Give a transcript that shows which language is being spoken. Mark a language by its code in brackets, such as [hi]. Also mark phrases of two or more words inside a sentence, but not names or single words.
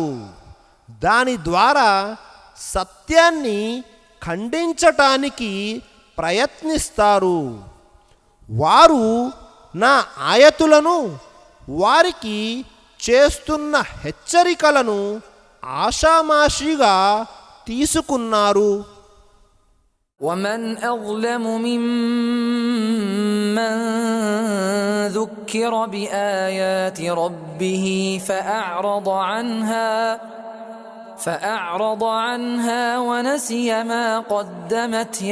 [te] దాని ద్వారా సత్యాన్ని ఖండించటానికి ప్రయత్నిస్తారు. వారు నా ఆయతులను వారికి చేస్తున్న హెచ్చరికలను ఆషామాషిగా తీసుకున్నారు. [ar] ومن أظلم ممن ذكر بآيات ربه فأعرض عنها ونسي ما قدمت